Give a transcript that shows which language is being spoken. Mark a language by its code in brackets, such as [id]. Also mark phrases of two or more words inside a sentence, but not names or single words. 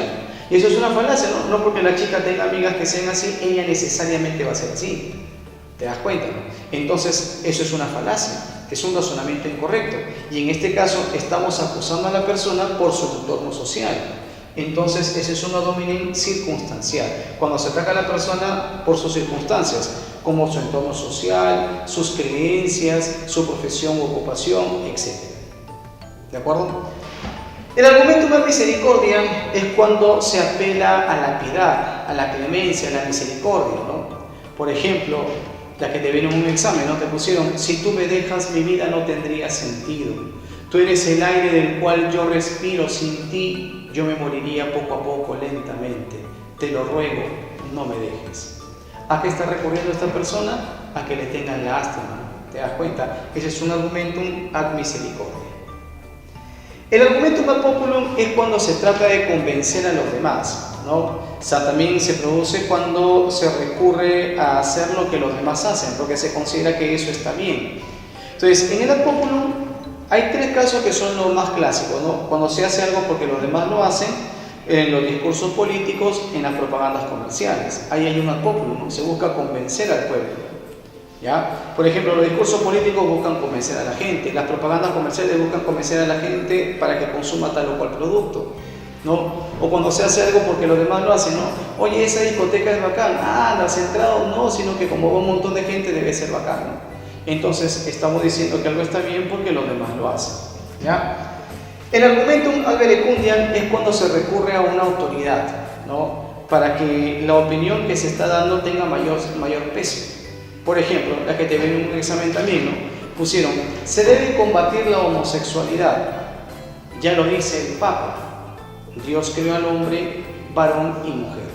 [es] Y eso es una falacia, ¿no? No porque la chica tenga amigas que sean así, ella necesariamente va a ser así. ¿Te das cuenta? Entonces, eso es una falacia, es un razonamiento incorrecto. Y en este caso, estamos acusando a la persona por su entorno social. Entonces, ese es un [la] ad hominem [es] circunstancial, cuando se ataca a la persona por sus circunstancias, como su entorno social, sus creencias, su profesión u ocupación, etc. ¿De acuerdo? El [la] argumentum ad misericordia [es] es cuando se apela a la piedad, a la clemencia, a la misericordia, ¿no? Por ejemplo, la que te viene en un examen, ¿no? Te pusieron, si tú me dejas, mi vida no tendría sentido. Tú eres el aire del cual yo respiro, sin ti yo me moriría poco a poco, lentamente. Te lo ruego, no me dejes. ¿A qué está recurriendo esta persona? A que le tengan lástima. ¿Te das cuenta? Ese es un [la] argumentum ad misericordia. [es] El [la] argumentum ad populum [es] es cuando se trata de convencer a los demás, ¿no? O sea, también se produce cuando se recurre a hacer lo que los demás hacen, porque se considera que eso está bien. Entonces, en el [la] ad populum [es] hay tres casos que son los más clásicos, ¿no? Cuando se hace algo porque los demás lo hacen, en los discursos políticos, en las propagandas comerciales. Ahí hay un [la] ad populum, [es] ¿no? Se busca convencer al pueblo. ¿Ya? Por ejemplo, los discursos políticos buscan convencer a la gente, las propagandas comerciales buscan convencer a la gente para que consuma tal o cual producto, ¿no? O cuando se hace algo porque los demás lo hacen, ¿no? Oye, esa discoteca es bacán, las entradas no, sino que como va un montón de gente debe ser bacán, ¿no? Entonces estamos diciendo que algo está bien porque los demás lo hacen, ¿ya? El [la] argumentum ad verecundiam [es] es cuando se recurre a una autoridad, ¿no? Para que la opinión que se está dando tenga mayor peso. Por ejemplo, la que te ven en un examen también, ¿no? Pusieron, se debe combatir la homosexualidad. Ya lo dice el Papa. Dios creó al hombre, varón y mujer.